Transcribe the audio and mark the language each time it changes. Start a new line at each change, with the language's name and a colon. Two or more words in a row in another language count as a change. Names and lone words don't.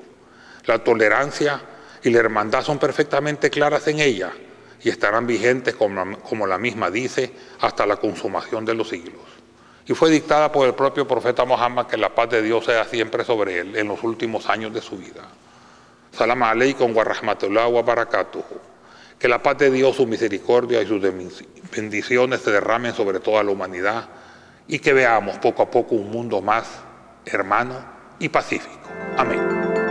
Spanish: La tolerancia y la hermandad son perfectamente claras en ella y estarán vigentes, como la misma dice, hasta la consumación de los siglos. Y fue dictada por el propio profeta Muhammad, que la paz de Dios sea siempre sobre él en los últimos años de su vida.
Arabic: سلام عليكم و رحمة الله و بركاته.
Spanish: Que la paz de Dios, su misericordia y sus bendiciones se derramen sobre toda la humanidad y que veamos poco a poco un mundo más hermano y pacífico. Amén.